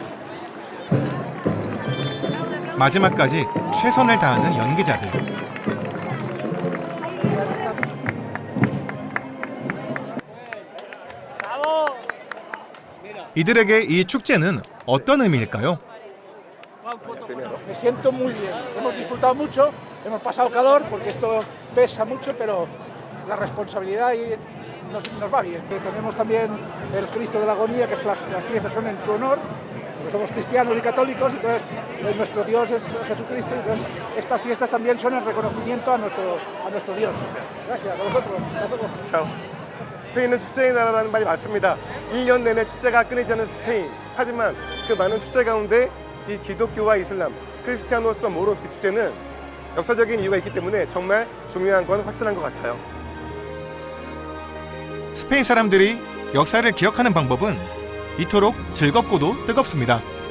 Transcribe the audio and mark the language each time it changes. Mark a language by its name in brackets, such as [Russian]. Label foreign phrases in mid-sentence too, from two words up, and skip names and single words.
[Korean] 마지막까지 최선을 다하는 연기자들. 이들에게 이 축제는 어떤 의미일까요? [Spanish] Me siento muy bien. Hemos disfrutado mucho, hemos pasado calor porque esto pesa mucho, pero la responsabilidad nos va bien. Tenemos también el Cristo de la Agonía, que las fiestas son en su honor, porque somos cristianos y católicos, entonces nuestro Dios es Jesucristo, entonces estas fiestas también son el reconocimiento a nuestro Dios. Gracias, a vosotros. A todos. Chao. [Korean] 스페인은 축제의 나라라는 말이 맞습니다. 1년 내내 축제가 끊이지 않는 스페인. 하지만 그 많은 축제 가운데 이 기독교와 이슬람, 크리스티아노스와 모로스 축제는 역사적인 이유가 있기 때문에 정말 중요한 건 확실한 것 같아요. 스페인 사람들이 역사를 기억하는 방법은 이토록 즐겁고도 뜨겁습니다.